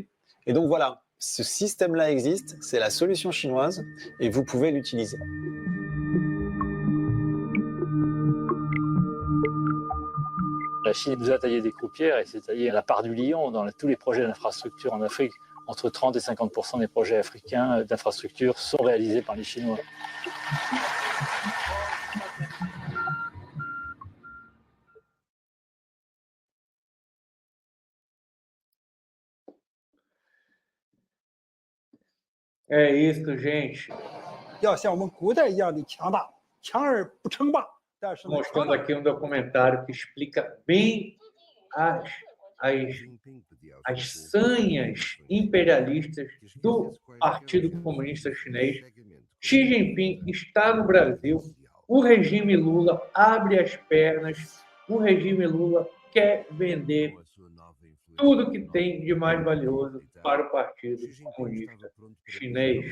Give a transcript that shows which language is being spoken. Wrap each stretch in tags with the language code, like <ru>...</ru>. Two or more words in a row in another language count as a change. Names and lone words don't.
<fr>Et donc voilà, ce système-là existe, c'est la solution chinoise et vous pouvez l'utiliser. La Chine nous a taillé des croupières et s'est taillé la part du lion dans tous les projets d'infrastructure en Afrique. Entre 30 et 50% des projets africains d'infrastructure sont réalisés par les Chinois.</fr> <pt>É isso, gente.</pt> <zh>要像我们古代一样的强大，强而不称霸。但是呢，</zh> <pt>Mostrando aqui um documentário que explica bem as sanhas imperialistas do Partido Comunista Chinês. Xi Jinping está no Brasil, o regime Lula abre as pernas, o regime Lula quer vender tudo que tem de mais valioso para o Partido Comunista Chinês.</pt>